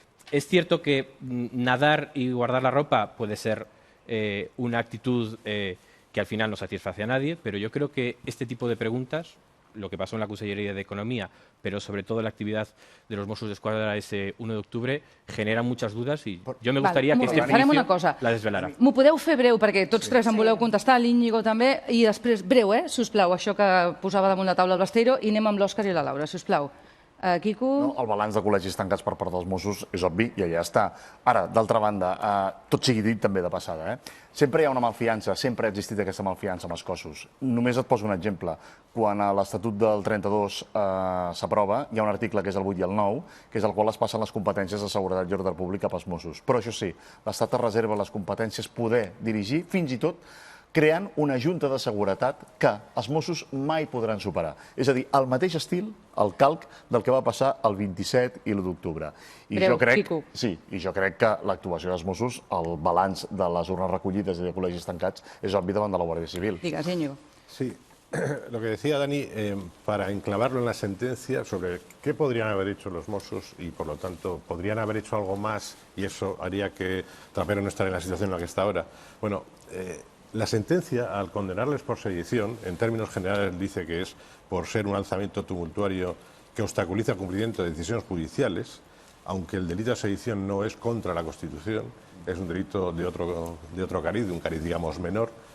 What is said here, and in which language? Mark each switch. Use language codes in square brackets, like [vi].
[es] Es cierto que nadar y guardar la ropa puede ser una actitud que al final no satisface a nadie, pero yo creo que este tipo de preguntas, lo que pasó en la Consellería de Economía, pero sobre todo la actividad de los Mossos d'Esquadra ese 1 de octubre, genera muchas dudas [ca] i jo [es] me gustaría que este juicio la desvelara. [ca] M'ho podeu fer breu, perquè tots tres em voleu contestar, l'Íñigo també, i després, breu, sisplau, això que posava damunt la taula el Basteiro, i anem amb l'Òscar i la Laura, sisplau. Quico... No, el balanç de col·legis tancats per part dels Mossos és obvi i allà està. Ara, d'altra banda, tot sigui dit també de passada. Sempre hi ha una malfiança, sempre ha existit aquesta malfiança amb els cossos. Només et poso un exemple. Quan l'Estatut del 32 s'aprova, hi ha un article que és el 8 i el 9, que és el qual es passen les competències de seguretat i ordre públic cap als Mossos. Però això sí, l'Estat es reserva les competències poder dirigir fins i tot creant una junta de seguretat que els Mossos mai podran superar. És a dir, el mateix estil, el calc del que va passar el 27 i l'1 d'octubre. I jo crec que l'actuació dels Mossos, el balanç de les urnes recollides i de col·legis tancats, és obvi davant de la Guàrdia Civil. Digues, Íñigo. [es] Sí, lo que decía Dani, para enclavarlo en la sentencia sobre qué podrían haber hecho los Mossos y, por lo tanto, podrían haber hecho algo más y eso haría que Trapero no estará en la situación en la que está ahora. Bueno, la sentencia, al condenarles por sedición, en términos generales dice que es por ser un alzamiento tumultuario que obstaculiza el cumplimiento de decisiones judiciales, aunque el delito de sedición no es contra la Constitución, es un delito de otro cariz, de un cariz, digamos, menor.